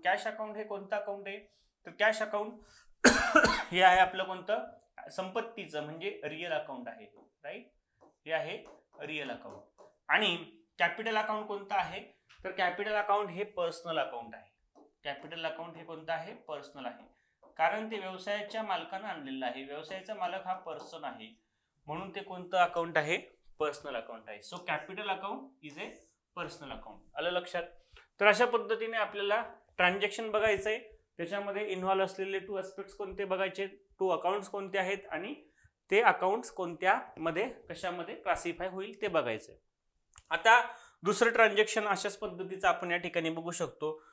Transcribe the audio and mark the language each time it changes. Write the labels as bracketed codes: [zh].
[mr] Cash account हे कोणतं account आहे, तर कॅश अकाउंट हे आहे आपलं कोणतं, संपत्तीचं म्हणजे रिअल अकाउंट आहे, राईट, हे आहे रिअल अकाउंट. आणि कॅपिटल अकाउंट कोणतं आहे, तर कॅपिटल अकाउंट हे पर्सनल अकाउंट आहे. कॅपिटल अकाउंट हे कोणतं आहे, पर्सनल आहे, कारण ते व्यवसायाच्या मालकानं आणलेलं आहे. व्यवसायाचा मालक हा पर्सन आहे, म्हणून ते कोणतं अकाउंट आहे, पर्सनल अकाउंट आहे. [en] So capital account is a personal account. [mr] आलं लक्षात. तर अशा पद्धतीने आपल्याला ट्रान्झॅक्शन बघायचंय, त्याच्यामध्ये इन्व्हॉल्व असलेले टू अस्पेक्ट्स कोणते बघायचे, टू अकाउंट्स कोणते आहेत आणि ते अकाउंट्स कोणत्या मध्ये कशामध्ये क्लासिफाय होईल ते बघायचंय. आता दुसरं ट्रान्झॅक्शन अशाच पद्धतीचं आपण या ठिकाणी बघू शकतो.